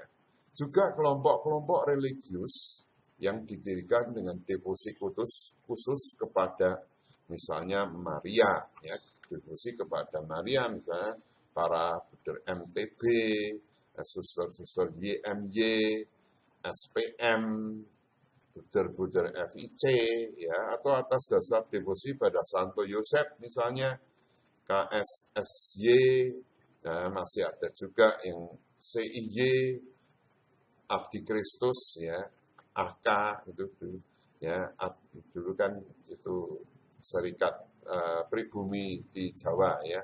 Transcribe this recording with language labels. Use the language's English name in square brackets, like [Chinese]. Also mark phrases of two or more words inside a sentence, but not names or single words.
[Indonesian] Juga kelompok-kelompok religius yang didirikan dengan devosi khusus kepada misalnya Maria. Ya. Devosi kepada Maria misalnya para bruder MTB, suster-suster YMY, SPM, bruder-bruder FIC, ya, atau atas dasar devosi pada Santo Yosef misalnya, KSSY, nah, masih ada juga yang CIY, Abdi Kristus, ya, AK itu, ya, dulu kan itu serikat pribumi di Jawa, ya.